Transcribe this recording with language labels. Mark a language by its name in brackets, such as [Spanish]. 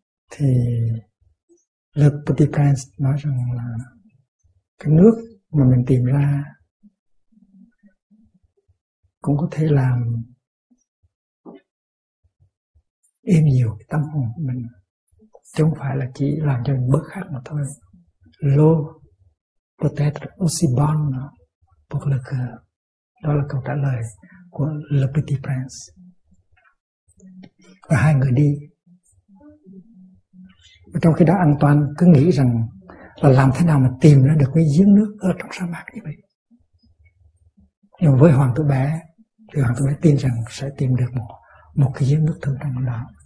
[Vietnamese] Thì Le Petit Prince nói rằng là cái nước mà mình tìm ra cũng có thể làm êm dịu tâm hồn của mình, chứ không phải là chỉ làm cho mình bớt khát mà thôi. [French] L'eau peut être aussi bonne pour le cœur. [Vietnamese] Đó là câu trả lời của Le Petit Prince. Và hai người đi. Và trong khi đó Antoine cứ nghĩ rằng là làm thế nào mà tìm ra được cái giếng nước ở trong sa mạc như vậy. Nhưng với Hoàng Tử Bé thì Hoàng Tử Bé tin rằng sẽ tìm được một cái giếng nước thương trong đó.